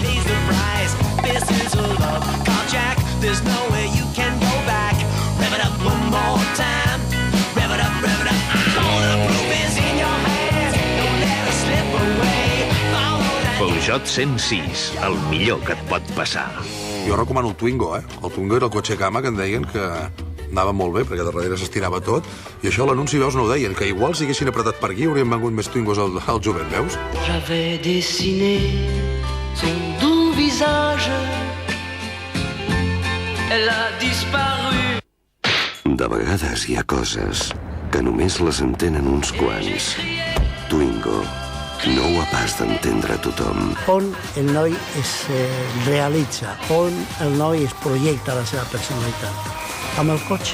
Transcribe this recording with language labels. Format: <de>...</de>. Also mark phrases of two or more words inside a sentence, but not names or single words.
<ca>Peugeot 106, el millor que et pot passar. Jo recomano el Twingo, eh? El Twingo era el cotxe cama que en deien que anava molt bé, perquè darrere s'estirava tot, i això a l'anunci, veus, no ho deien, que igual si haguessin apretat per aquí haurien vengut més Twingos al jovent, veus?</ca> <fr>J'avais dessiné son doux visage. Elle a disparu.</fr> <ca>De vegades hi ha coses que només les entenen uns quants. Twingo, nou a pas d'entendre tothom. On el noi es realitza, on el noi es projecta la seva personalitat. Amb el cotxe.</ca>